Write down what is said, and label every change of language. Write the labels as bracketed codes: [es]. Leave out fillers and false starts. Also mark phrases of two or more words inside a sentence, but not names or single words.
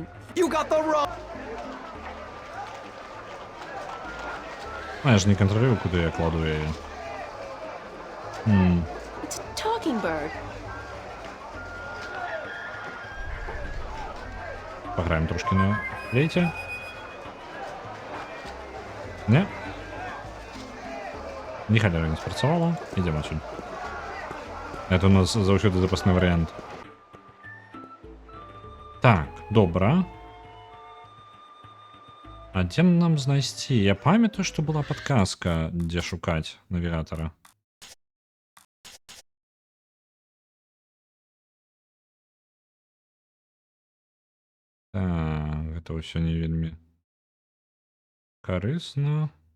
[en] You got the wrong... [be] А я ж не кантралюю, куды я кладу яе. [en] It's a talking bird. [be] Пограем трошки на флейте. Не? Ні халяра не спрацавала. Ідемо отсюда. Это у нас заўсёды запасны варыянт. Так, добра. А дзе нам знайсці? Я памятаю, што была падказка, дзе шукаць навігатара. Так, гэта ўсё не вельмі карысна.